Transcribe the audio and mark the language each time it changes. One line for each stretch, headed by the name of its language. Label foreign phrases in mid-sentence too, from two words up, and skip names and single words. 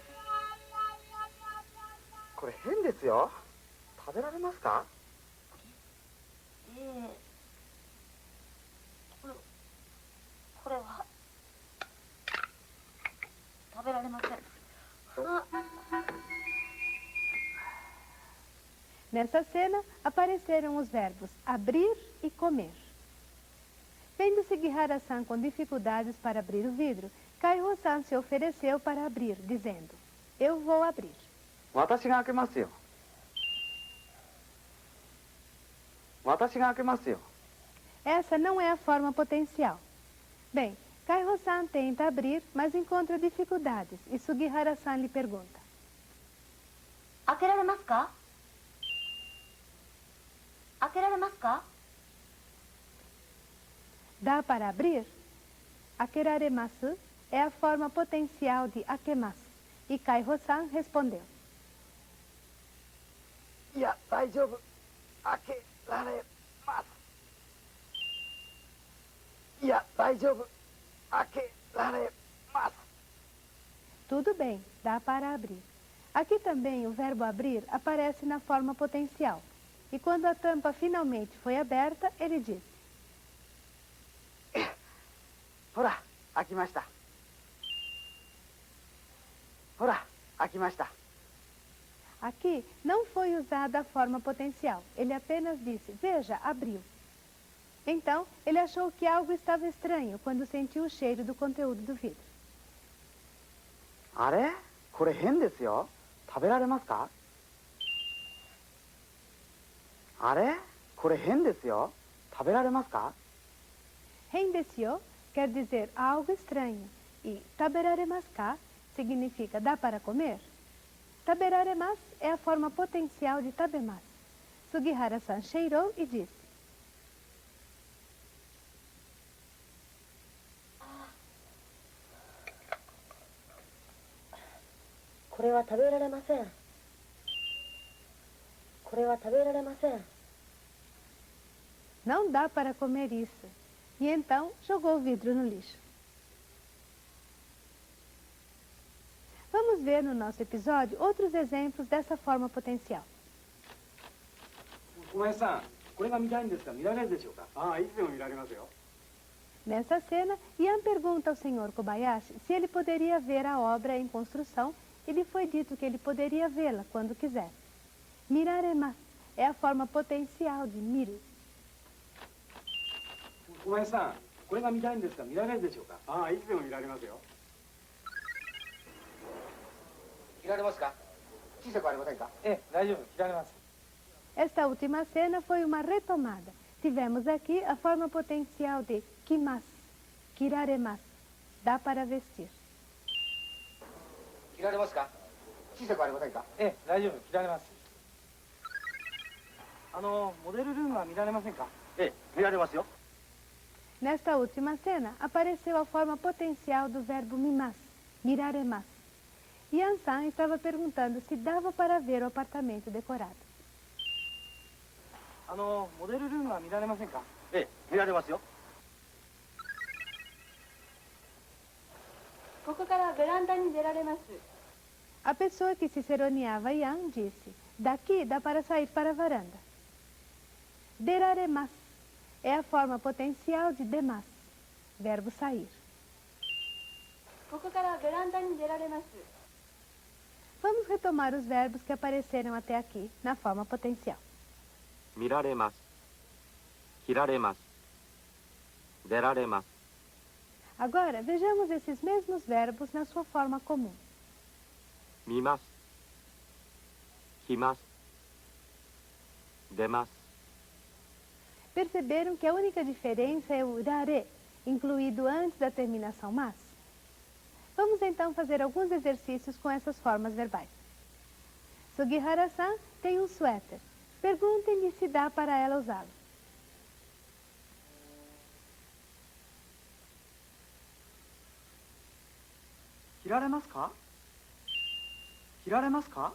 Japanese: これ変ですよ。食べられますか？ええ、これは食べられません。あ、
Portuguese: Nessa cena, apareceram os verbos abrir e comer. Vendo Sugihara-san com dificuldades para abrir o vidro, Kaiho-san se ofereceu para abrir, dizendo: eu vou abrir.
Japanese: 私が開けますよ。私が開けますよ。
Portuguese: Essa não é a forma potencial. Bem, Kaiho-san tenta abrir, mas encontra dificuldades, e Sugihara-san lhe pergunta:
Japanese: 開けられますか？開けられますか？
Portuguese: dá para abrir? Akeraremasu é a forma potencial de akemasu, e Kaiho-san respondeu:
Japanese: いや、大丈夫。開けられます。いや、大丈夫。開けられます。
Portuguese: tudo bem, dá para abrir. Aqui também o verbo abrir aparece na forma potencial. E quando a tampa finalmente foi aberta, ele disse:
Japanese: ほら、開きました。ほら、開きました。
Portuguese: aqui não foi usada a forma potencial. Ele apenas disse: veja, abriu. Então, ele achou que algo estava estranho quando sentiu o cheiro do conteúdo do vidro.
Japanese: あれ？これ変ですよ。食べられますか？あれ？これ変ですよ。食べられますか？
Portuguese: Rendesyo quer dizer algo estranho e
Japanese: 食べられますか
Portuguese: significa dá para comer. Taberaremasu é a forma potencial de tabemasu. Sugihara-san cheirou e disse:
Japanese: これは食べられません。これは食べられません。
Portuguese: não dá para comer isso. E então jogou o vidro no lixo. Vamos ver no nosso episódio outros exemplos dessa forma potencial.
Japanese: 小林さん、これが見たいんですが見られるでしょうか？ああ、いつでも見られますよ。
Portuguese: Nessa cena, Ian pergunta ao Sr. Kobayashi se ele poderia ver a obra em construção e lhe foi dito que ele poderia vê-la quando quisesse. Miraremasu é a forma potencial de miru. 小林さん、これが見たいんですが見られるでしょうか？ああ、いつでも見られますよ。
Japanese: 着られますか？小さくありませんか？ええ、大丈夫、着られます。
Portuguese: Esta última cena foi uma retomada. Tivemos aqui a forma potencial de kimasu, kiraremasu. dá para vestir.
Japanese: 着られますか？小さくありませんか？ええ、大丈夫、着られます。モデルルームは見られませんか？ええ、見られますよ。
Portuguese: Nesta última cena, apareceu a forma potencial do verbo mimas, miraremas. Yan-san estava perguntando se dava para ver o apartamento decorado.
Japanese: モデルルームは見られませんか？ええ、見られますよ。ここからベランダに出られます。
Portuguese: A pessoa que ciceroneava Yan disse: daqui dá para sair para a varanda. Deraremas é a forma potencial de demas, verbo sair.
Japanese: ここからベランダに出られます。
Portuguese: Vamos retomar os verbos que apareceram até aqui na forma potencial.
Japanese: 見られます。着られます。出られます。
Portuguese: Agora, vejamos esses mesmos verbos na sua forma comum.
Japanese: 見ます。着ます。出ます。
Portuguese: Perceberam que a única diferença é o rare, incluído antes da terminação mas? Vamos então fazer alguns exercícios com essas formas verbais. Sugihara-san tem um suéter. Perguntem-lhe se dá para ela usá-lo.
Japanese: 着られますか？着られますか？